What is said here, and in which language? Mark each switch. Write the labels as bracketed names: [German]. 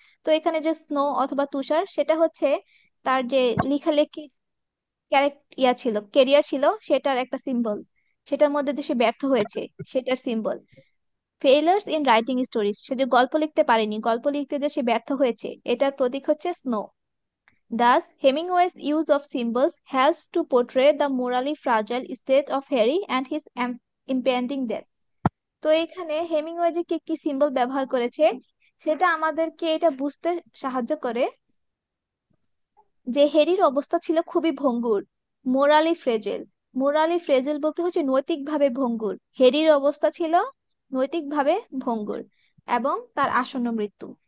[Bangla] তো এখানে যে স্নো অথবা তুষার, সেটা হচ্ছে তার যে লেখালেখি ছিল, কেরিয়ার ছিল, সেটার একটা সিম্বল। সেটার মধ্যে যে সে ব্যর্থ হয়েছে, সেটার সিম্বল। [English] failures in writing stories, [Bangla] সে যে গল্প লিখতে পারেনি, গল্প লিখতে যে সে ব্যর্থ হয়েছে, এটার প্রতীক হচ্ছে snow. [English] Thus, Hemingway's use of symbols helps to portray the morally fragile state of Harry and his impending death. [Bangla] তো এখানে হেমিংওয়ে যে কি কি সিম্বল ব্যবহার করেছে, সেটা আমাদেরকে এটা বুঝতে সাহায্য করে যে হ্যারির অবস্থা ছিল খুবই ভঙ্গুর, মোরালি ফ্রেজেল। মোরালি ফ্রেজেল বলতে হচ্ছে নৈতিকভাবে ভঙ্গুর। হ্যারির অবস্থা ছিল নৈতিকভাবে ভঙ্গুর, এবং তার আসন্ন মৃত্যু।